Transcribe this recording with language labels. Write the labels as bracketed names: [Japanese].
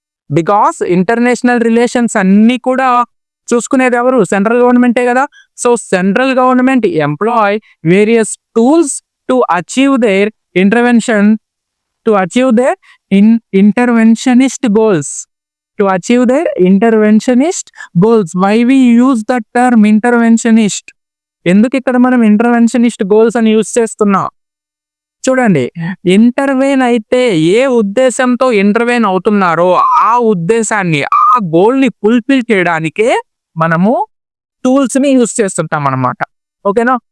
[Telugu] Because international relations అన్ని కూడా చూసుకునేది ఎవరు? సెంట్రల్ గవర్నమెంటే కదా. [English] So central government employ various tools to achieve their intervention to achieve their interventionist goals. To achieve their interventionist goals. Why we use the term interventionist? [Telugu] ఎందుకు ఇక్కడ మనం interventionist goals అని యూజ్ చేస్తున్నాం? చూడండి, ఇంటర్వెన్ అయితే ఏ ఉద్దేశంతో ఇంటర్వెన్ అవుతున్నారో ఆ ఉద్దేశాన్ని, ఆ గోల్ ని ఫుల్ఫిల్ చేయడానికే మనము టూల్స్ ని యూజ్ చేస్తుంటాం అన్నమాట. ఓకేనా.